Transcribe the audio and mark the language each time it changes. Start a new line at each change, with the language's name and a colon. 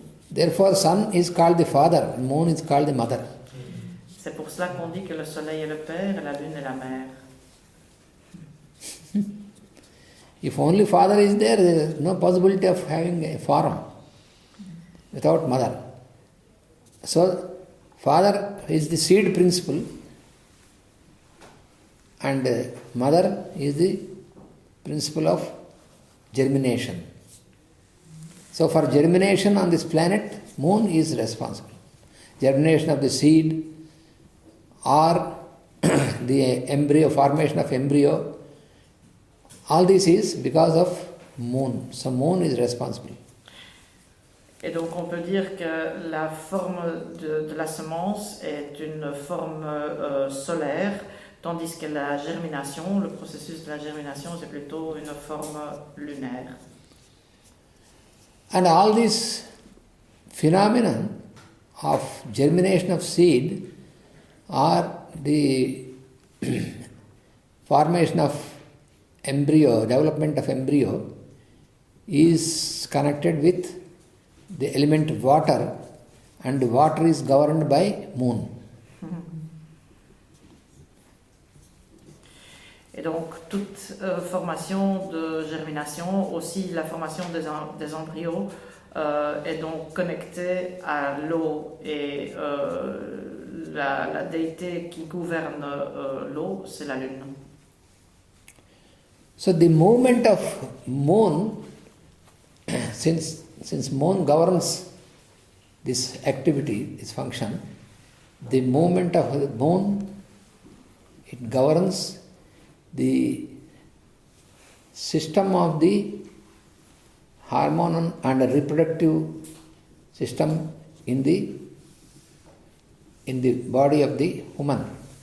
English: Therefore, sun is called the father, moon is called the mother.
French: C'est pour cela qu'on dit que le soleil est le père et la lune est la mère.
English: If only father is there is no possibility of having a form without mother. So, father is the seed principle, and mother is the principle of germination. So for germination on this planet, moon is responsible. Germination of the seed or the embryo, formation of embryo, all this is because of moon. So moon is responsible.
French: Et donc on peut dire que la forme de la semence est une forme solaire, tandis que la germination, le processus de la germination, c'est plutôt une forme lunaire.
English: And all this phenomenon of germination of seed or the formation of embryo, development of embryo, is connected with the element water, and water is governed by moon.
French: Et donc, toute formation de germination, aussi la formation des embryos, est donc connectée à l'eau. Et la déité qui gouverne l'eau, c'est la lune.
English: So the movement of moon, since moon governs this activity, this function, the movement of the moon, it governs the system of the hormonal and reproductive system in the body of the woman.